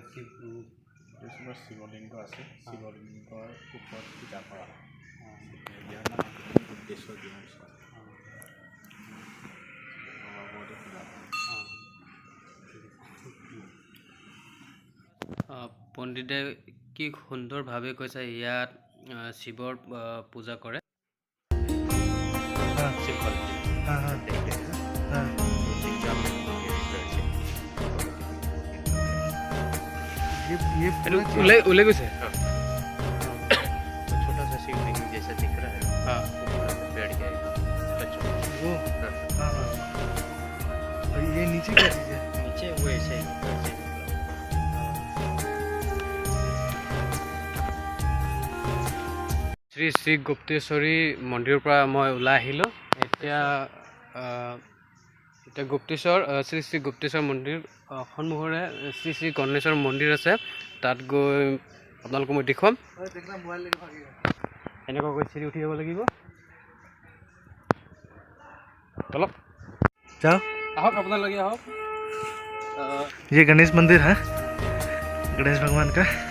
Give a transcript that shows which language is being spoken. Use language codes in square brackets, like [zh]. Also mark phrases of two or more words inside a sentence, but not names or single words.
[as] শিৱলিংগ আছে শিৱলিংগৰ ওপৰত পূজা কৰা হয় ইয়াৰ নাম গুপ্তেশ্বৰ পণ্ডিতে কি সুন্দৰভাৱে কৈছে ইয়াত শিৱৰ পূজা কৰে उले से [hi] छोटा सा शिवलिंग जैसा दिख रहा है बैठ गया वो और ये नीचे क्या चीज़ है नीचे वो ऐसे ही [as] শ্ৰী শ্ৰী গুপ্তেশ্বৰী মন্দিৰৰ পৰা মই ওলাই আহিলোঁ এতিয়া গুপ্তেশ্বৰ শ্ৰী শ্ৰী গুপ্তেশ্বৰ মন্দিৰ সন্মুখৰে শ্ৰী শ্ৰী গণেশৰ মন্দিৰ আছে তাত গৈ আপোনালোকক মই দেখুৱাম এনেকুৱাকৈ চিৰি উঠি যাব লাগিব তলক [hi] जाओ [as] আহক আপোনালোকে আহক [hi] ये गणेश मंदिर है गणेश भगवान का